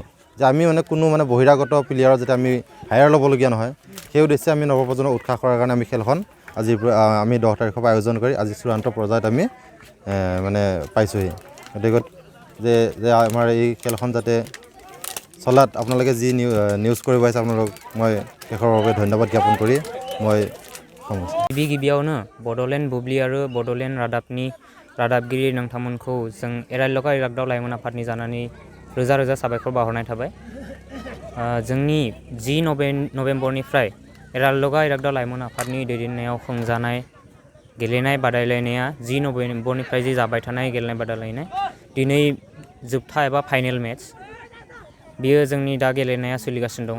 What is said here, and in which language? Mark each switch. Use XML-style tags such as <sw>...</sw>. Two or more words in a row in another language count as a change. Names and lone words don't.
<as>যে আমি মানে কোনো মানে বহিৰাগত প্লেয়াৰৰ যাতে আমি হায়াৰ ল'বলগীয়া নহয় সেই উদ্দেশ্যে আমি নৱপ্ৰজন্মক উৎসাহ কৰাৰ কাৰণে আমি খেলখন আমি 10 তাৰিখৰ পৰা আয়োজন কৰি আজি চূড়ান্ত পৰ্যায়ত আমি মানে পাইছোঁহি। গতিকে যে আমাৰ এই খেলখন যাতে চলাত আপোনালোকে যি নিউজ কৰিব আহিছে আপোনালোক মই শেষৰ বাবে ধন্যবাদ জ্ঞাপন কৰি মই</as> <brx>गिबियावनो बड'लेण्ड बुब्लि आरो बड'लेण्ड रादाबगिरि नोंथांमोनखौ जों एरालिलका इरागदाव लाइमोन आफादनि जानानै रोजा साबायखर बावहरनाय थाबाय। जोंनि 10 नभेम्बरनिफ्राय एरालिलका इरागदाव लाइमोन आफादनि दैदेननायाव खुंजानाय गेलेनाय बादायलायनाया 10 नभेम्बरनिफ्राय जि जाबाय थानाय गेलेनाय बादायलायनाय दिनै जोबथा एबा फाइनेल मेट्च बियो जोंनि दा गेलेनाया सोलिगासिनो दङ।</brx>